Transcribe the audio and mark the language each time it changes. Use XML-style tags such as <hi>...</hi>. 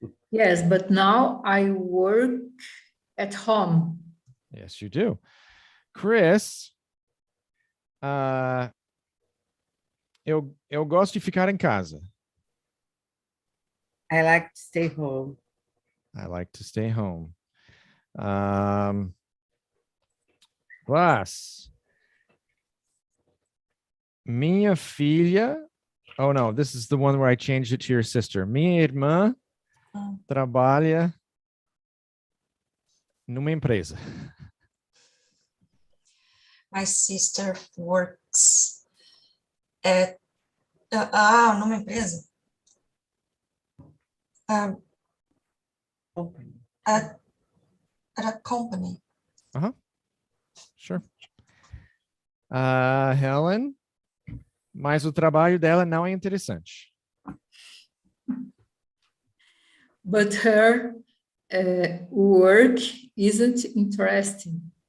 <en>Yes, but now I work at home. Yes, you do.</en> <pt>Chris, eu gosto de ficar em casa.</pt> <en>I like to stay home. I like to stay home. Glass.</en> <pt>Minha filha.</pt> <en>Oh, no, this is the one where I changed it to your sister.</en> <pt>Minha irmã trabalha numa empresa.</pt> <en>My sister works at</en> <pt>numa empresa.</pt> <en>At a company. Sure.</en> <pt>Helen, mas o trabalho dela não é interessante.</pt> <en>But her work isn't interesting.</en>